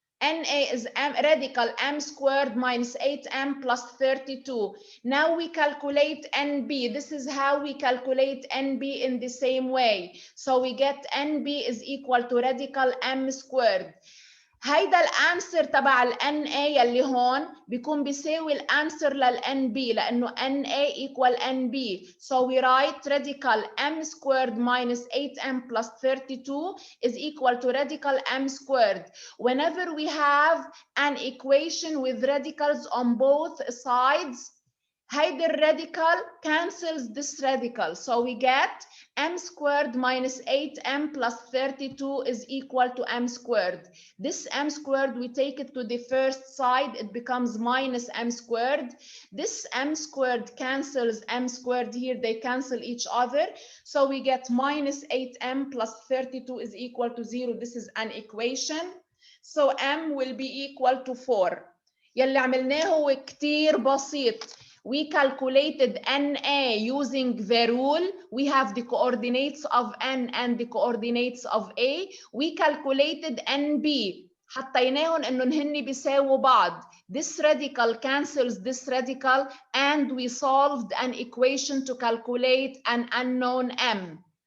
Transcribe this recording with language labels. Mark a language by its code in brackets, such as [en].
[en] NA is radical m squared minus 8m plus 32. Now we calculate NB. This is how we calculate NB in the same way. So we get NB is equal to radical m squared. [ar] هيدا الانسر تبع ال NA يلي هون بيكون بيساوي الانسر لل NB لانه [en] NA equal NB. So we write radical m squared minus 8m plus 32 is equal to radical m squared. Whenever we have an equation with radicals on both sides, [ar] هيدا الراديكال [en] cancels this radical. So we get m squared minus 8m plus 32 is equal to m squared. This m squared, we take it to the first side, it becomes minus m squared. This m squared cancels m squared here, they cancel each other. So we get minus 8m plus 32 is equal to 0. This is an equation. So m will be equal to 4. [ar] يلي عملناه هو كتير بسيط. [en] We calculated NA using the rule. We have the coordinates of N and the coordinates of A. We calculated NB. [ar] حطيناهم إنهم هن بيساووا بعض. [en] This radical cancels this radical and we solved an equation to calculate an unknown M.